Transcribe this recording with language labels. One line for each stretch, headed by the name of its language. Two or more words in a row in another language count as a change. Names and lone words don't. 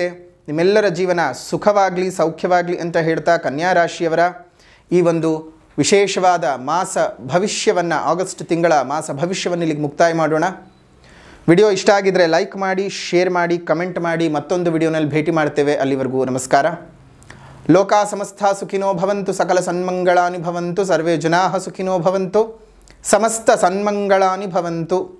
Kannada: ನಿಮ್ಮೆಲ್ಲರ ಜೀವನ ಸುಖವಾಗಲಿ, ಸೌಖ್ಯವಾಗಲಿ ಅಂತ ಹೇಳ್ತಾ ಕನ್ಯಾ ರಾಶಿಯವರ ಈ ಒಂದು ವಿಶೇಷವಾದ ಮಾಸ ಭವಿಷ್ಯವನ್ನು, ಆಗಸ್ಟ್ ತಿಂಗಳ ಮಾಸ ಭವಿಷ್ಯವನ್ನು ಇಲ್ಲಿಗೆ ಮುಕ್ತಾಯ ಮಾಡೋಣ. ವಿಡಿಯೋ ಇಷ್ಟ ಆಗಿದ್ದರೆ ಲೈಕ್ ಮಾಡಿ, ಶೇರ್ ಮಾಡಿ, ಕಮೆಂಟ್ ಮಾಡಿ. ಮತ್ತೊಂದು ವಿಡಿಯೋನಲ್ಲಿ ಭೇಟಿ ಮಾಡ್ತೇವೆ. ಅಲ್ಲಿವರೆಗೂ ನಮಸ್ಕಾರ.
Sanskrit: ಲೋಕಾ ಸಮಸ್ತ ಸುಖಿನೋ ಭವಂತು, ಸಕಲ ಸನ್ಮಂಗಳಾನಿ ಭವಂತು, ಸರ್ವೇ ಜನಾಃ ಸುಖಿನೋ ಭವಂತು, ಸಮಸ್ತ ಸನ್ಮಂಗಳಾನಿ ಭವಂತು.